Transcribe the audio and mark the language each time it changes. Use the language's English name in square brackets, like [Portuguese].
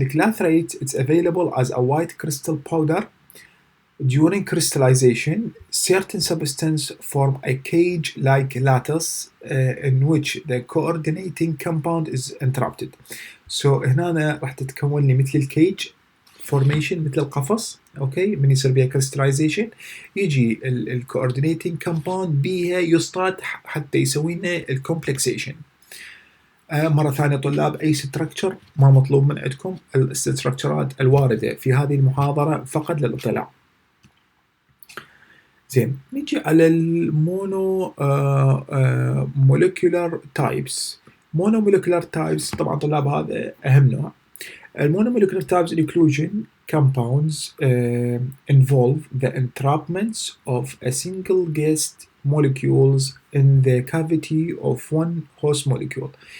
[English] الكلاث rate it's available as a white crystal powder. During crystallization, certain substances form a cage-like lattice in which the coordinating compound is interrupted. So [Arabic] هنا راح تتكون لي مثل الكيج formation، مثل القفص، اوكي، من يصير بها [English] crystallization [Arabic] يجي ال [English] coordinating compound [Arabic] بيها يصطاد حتى يسوي لنا الكومبلكسيشن. مرة ثانية طلاب، أي structure ما مطلوب من عندكم الستركتشرات الواردة في هذه المحاضرة فقط للاطلاع. زين، نيجي على المونو مولكيولار تايبس. مونومولكيولار تايبس طبعا طلاب هذا أهم نوع. [English] المونومولكيولار types inclusion compounds involve the entrapments of a single guest molecules in the cavity of one host molecule.